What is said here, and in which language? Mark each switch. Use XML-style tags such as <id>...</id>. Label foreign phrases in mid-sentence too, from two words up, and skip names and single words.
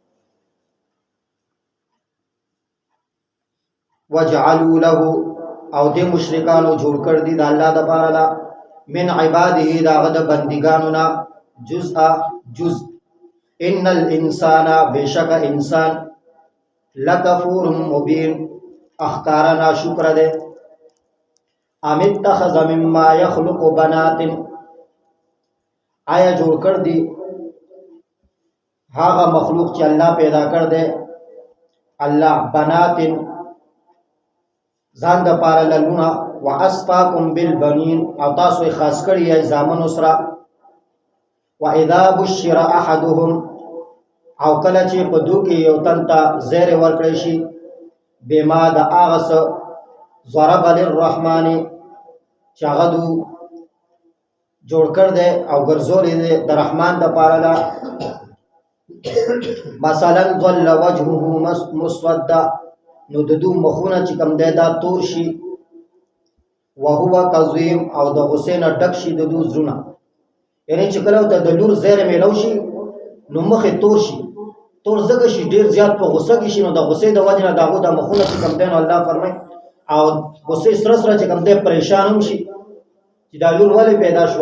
<ar>وجعلوا له</ar> <ps>او دې مشرکانو جوړ کړ دي د الله دپاره</ps> <ar>من عباده</ar> <ps>د هغه د بندګانو نه جزء</ps> <ar>ان الانسان</ar> <ps>بشک انسان</ps> <ar>لکفور مبین</ar> <ps>اخکارا ناشکر دے.</ps> <ar>ام اتخذ مما یخلق بنات</ar> <ps>آیا جوړ کړ دي هغه مخلوق چې الله پیدا کړ دے الله بنات ځان د پاره لونه</ps> <ar>واسفاکم بالبنین</ar> <ps>او تاسو خاص کړی ای زامن سره.</ps> <ar>واذا بشر احدهم</ar> <ps>او کله چې په دو کې یو تن ته زیر ورکړی شي بما د هغه څه</ps> <ar>ضرب للرحمن</ar> <ps>چې هغه دو جوړ کړ دی او ګرځولی دی د رحمان دپاره</ps> <ar>مثلا ظل وجهه مسودا</ar> <ps>نو د دو مخونه چې کوم دی دا تور شي</ps> <ar>وهو کظیم</ar> <ps>او د غصې نه ډک شي د دو زړونه. یعنی چې کله ته د لور زیری میلو شي نو مخې تور شي، تور ځکه شي ډېر زیات په غصه کې شي نو د غصې د وجې نه د هغو د مخونه چې کوم دی نو الله فرمایي او غصې سره سره چې کوم دی پریشان هم شي چې دا لور ولې پیدا شوه.</ps>